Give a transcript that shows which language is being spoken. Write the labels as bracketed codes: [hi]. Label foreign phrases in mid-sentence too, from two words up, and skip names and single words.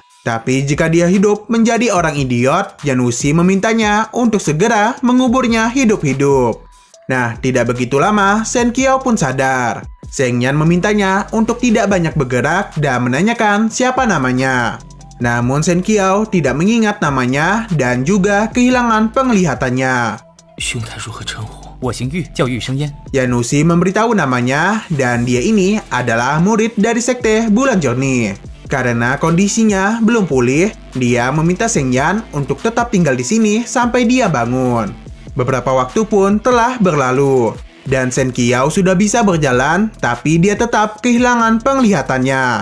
[id] Tapi jika dia hidup menjadi orang idiot, Yan Wuxi memintanya untuk segera menguburnya hidup-hidup. Nah, tidak begitu lama, Shen Qiao pun sadar. Shengyan memintanya untuk tidak banyak bergerak dan menanyakan siapa namanya. Namun Shen Qiao tidak mengingat namanya dan juga kehilangan penglihatannya. [zh] 兄台如何称呼？我姓玉，叫玉生烟。 [id] Yanushi memberitahu namanya dan dia ini adalah murid dari sekte Bulan Jernih. Karena kondisinya belum pulih, dia meminta Shengyan untuk tetap tinggal di sini sampai dia bangun. Beberapa waktu pun telah berlalu, dan Shen Qiao sudah bisa berjalan, tapi dia tetap kehilangan penglihatannya.